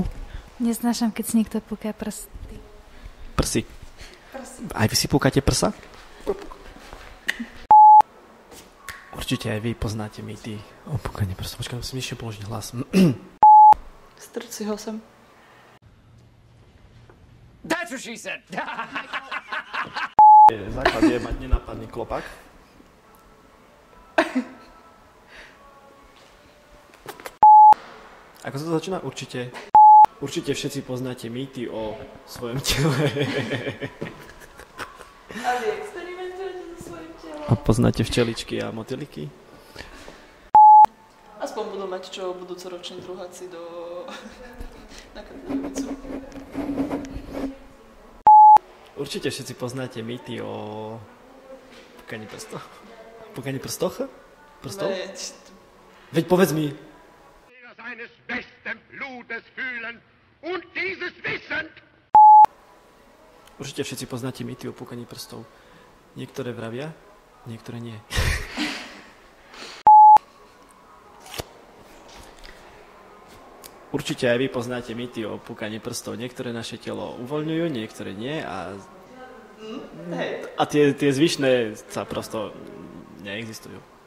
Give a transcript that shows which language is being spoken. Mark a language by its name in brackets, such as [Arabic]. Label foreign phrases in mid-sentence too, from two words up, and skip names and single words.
[Slovak] Neznášam, keď si niekto púka prsty. Prsy. Aj vy si púkate prsa? Určite aj vy poznáte mýty o púkaní prstov. Počkaj, musím ešte položiť hlas. Strč si ho sem. [English] That's what she said. [Slovak] Základ je mať nenápadný klopak. Ako sa to začína? Určite všetci poznáte mýty o svojom tele. A vy experimentujete so svojím telom? A poznáte včeličky a motýliky? Aspoň budú mať čo budúcoroční druháci na Kardovicu. Určite všetci poznáte mýty o púkaní prstov. Púkaní prstoch? Prstov? Veď povedz mi. [German] Seines besten Blutes fühlen und dieses wissend. [Slovak] Určite všetci poznáte mýty o púkaní prstov. Niektoré vravia, niektoré nie. Určite aj vy poznáte mýty o púkaní prstov. Niektoré naše telo uvoľňujú, niektoré nie a tie zvyšné sa prosto neexistujú.